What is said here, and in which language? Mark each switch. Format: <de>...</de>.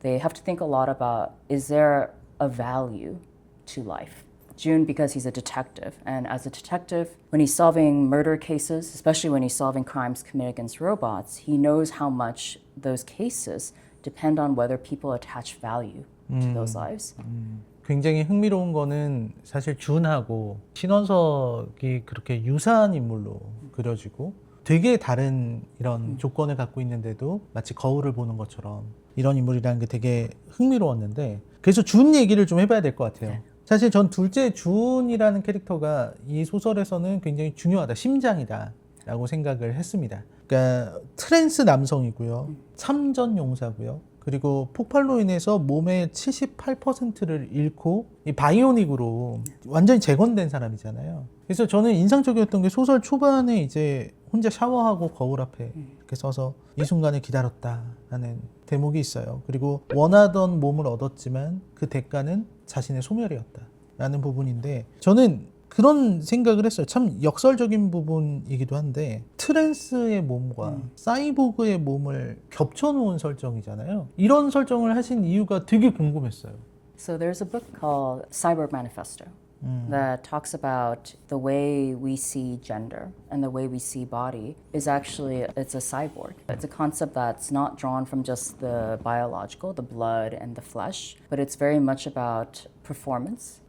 <en>They have to think a lot about, is there a value to life? June, because he's a detective, and as a detective, when he's solving murder cases, especially when he's solving crimes committed against robots, he knows how much those cases depend on whether people attach value to those lives.</en> <ko>굉장히 흥미로운 거는 사실 준하고 신원석이 그렇게 유사한 인물로 그려지고 되게 다른 이런 조건을 갖고 있는데도 마치 거울을 보는 것처럼 이런 인물이라는 게 되게 흥미로웠는데, 그래서 준 얘기를 좀 해봐야 될 것 같아요. 사실 전 둘째 준이라는 캐릭터가 이 소설에서는 굉장히 중요하다, 심장이다 라고 생각을 했습니다. 그러니까 트랜스 남성이고요, 참전 용사고요, 그리고 폭발로 인해서 몸의 78%를 잃고 이 바이오닉으로 완전히 재건된 사람이잖아요. 그래서 저는 인상적이었던 게 소설 초반에 이제 혼자 샤워하고 거울 앞에 이렇게 서서 이 순간을 기다렸다라는 대목이 있어요. 그리고 원하던 몸을 얻었지만 그 대가는 자신의 소멸이었다라는 부분인데, 저는 그런 생각을 했어요. 참 역설적인 부분이기도 한데, 트랜스의 몸과 사이보그의 몸을 겹쳐놓은 설정이잖아요. 이런 설정을 하신 이유가 되게 궁금했어요.</ko> <en>So there's a book called Cyborg Manifesto that talks about the way we see gender and the way we see body is actually, it's a cyborg. It's a concept that's not drawn from just the biological, the blood and the flesh, but it's very much about performance.</en>